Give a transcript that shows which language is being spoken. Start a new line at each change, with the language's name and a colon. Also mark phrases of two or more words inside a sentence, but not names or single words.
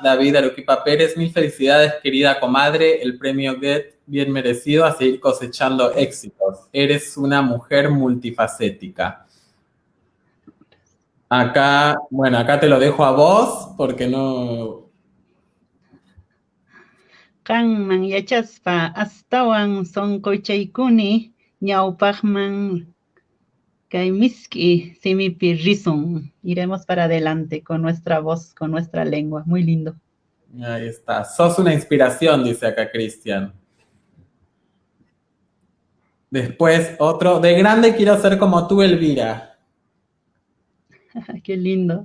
Spanish: David Aruquipa Pérez, mil felicidades, querida comadre, el premio Get bien merecido, a seguir cosechando éxitos. Eres una mujer multifacética. Acá te lo dejo a vos, porque no...
Quechua: Qanman yachaspa astawan sonqochaykuni ñawpaqman kay miski simipi risun.
Spanish: Iremos para adelante con nuestra voz, con nuestra lengua. Muy lindo. Ahí está. Sos una inspiración, dice acá Cristian. Después otro. De grande quiero ser como tú, Elvira. Qué lindo.